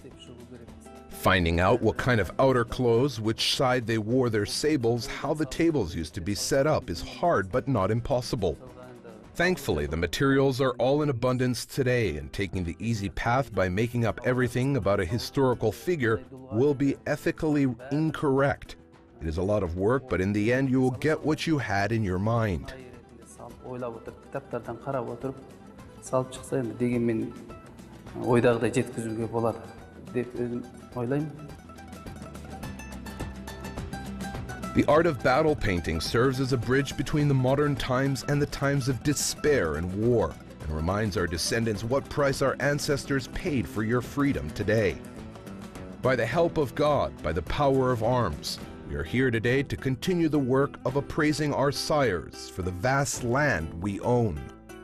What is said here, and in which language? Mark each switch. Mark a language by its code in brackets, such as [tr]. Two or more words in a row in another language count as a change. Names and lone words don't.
[en] Finding out what kind of outer clothes, which side they wore their sables, how the tables used to be set up is hard but not impossible. Thankfully, the materials are all in abundance today, and taking the easy path by making up everything about a historical figure will be ethically incorrect. It is a lot of work, but in the end you will get what you had in your mind. [kk] Ойлап отырып, кітаптардан қарап отырып, салып шықса енді дегенмен ойдағыдай жеткізуге болады деп өзім ойлаймын. [en] The art of battle painting serves as a bridge between the modern times and the times of despair and war, and reminds our descendants what price our ancestors paid for your freedom today. By the help of God, by the power of arms, we are here today to continue the work of appraising our sires for the vast land we own.